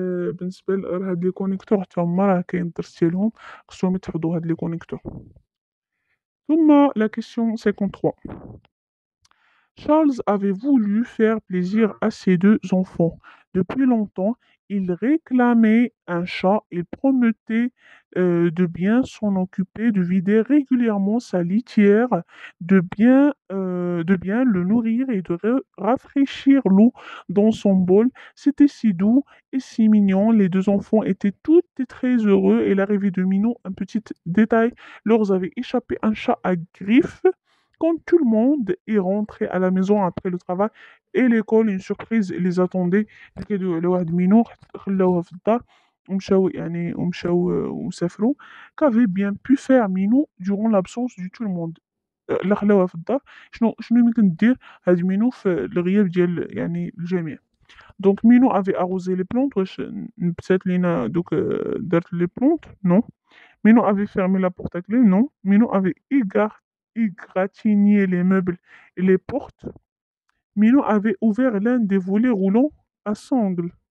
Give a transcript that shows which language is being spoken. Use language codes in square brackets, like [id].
[ar] بالنسبة لهاد لي كونيكتور حتى هما راه كاين درس ديالهم، خصهم يتحفظوا هاد لي كونيكتور. [fr] ثم la question 53. Charles avait voulu faire plaisir à ses deux enfants. Depuis longtemps, il réclamait un chat. Il promettait de bien s'en occuper, de vider régulièrement sa litière, de bien le nourrir et de rafraîchir l'eau dans son bol. C'était si doux et si mignon. Les deux enfants étaient tous et très heureux. Et l'arrivée de Minou, un petit détail, leur avait échappé un chat à griffes. Quand tout le monde est rentré à la maison après le travail et l'école, une surprise les attendait. لقيتو على واحد مينو خلاوها في الدار ومشاو وسافروا. Qu'avait bien pu faire Minou durant l'absence de tout le monde? [ar] لا خلاوها في الدار. شنو يمكن دير هاد مينو في الغياب ديال يعني الجميع. [fr] دونك مينو افي arrosé les plantes. [ar] واش نبتات لينا دوك دارت لي بلونط؟ نو. [fr] Mino avait fermé la porte à clé? Non. Mino avait égratigné les meubles et les portes. Mino avait ouvert l'un des volets roulants à sangle.